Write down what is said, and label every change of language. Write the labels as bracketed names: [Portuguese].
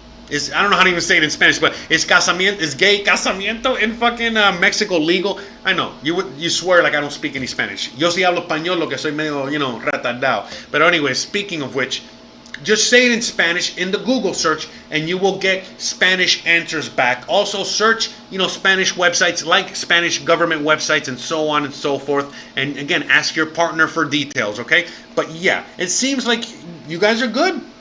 [English] is, I don't know how to even say it in Spanish, but is gay casamiento in fucking Mexico legal? I know, you swear like I don't speak any Spanish. [Spanish] Yo sí hablo español, lo que soy medio, retardado. [English] But anyway, speaking of which, just say it in Spanish in the Google search and you will get Spanish answers back. Also search, Spanish websites like Spanish government websites and so on and so forth. And again, ask your partner for details, okay? But yeah, it seems like you guys are good.